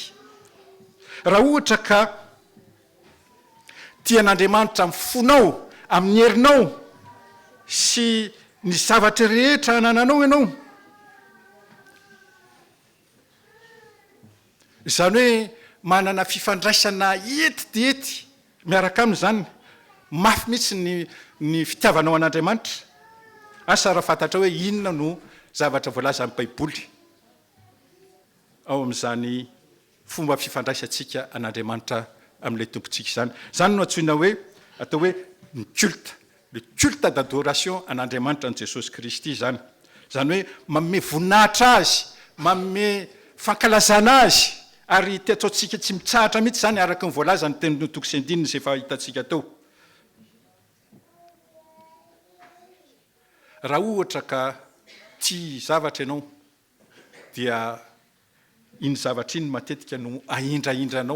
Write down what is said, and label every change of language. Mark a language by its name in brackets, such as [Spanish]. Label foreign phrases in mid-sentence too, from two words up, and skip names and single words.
[Malagasy] Raha ohatra ka tian'Andriamanitra amin'ny fonao, amin'ny herinao sy ny zavatra rehetra anananao ianao, izany hoe manana fifandraisana ety dia ety miaraka amin'izany, mafy mihitsy ny fitiavanao an'Andriamanitra. Asa raha fantatra hoe inona no zavatra voalaza amin'ny Baiboly ao amin'izany fomba fifandraisantsika an'Andriamanitra amin'ilay tompontsika izany. Zany no antsoina hoe atao hoe ny culte, [French] le culte d'adoration [Malagasy] an'Andriamanitra ny Jesosy Kristy zany. Zany hoe manome voninahitra azy, manome fankalazana azy, ary tiatsaotsika tsy mitsahatra mihitsy zany araka ny voalaza ny teny toko sy andininy izay efa hitantsika tao. Raha ohatra ka tia zavatra ianao dia iny zavatra iny matetika no ahindrahindranao.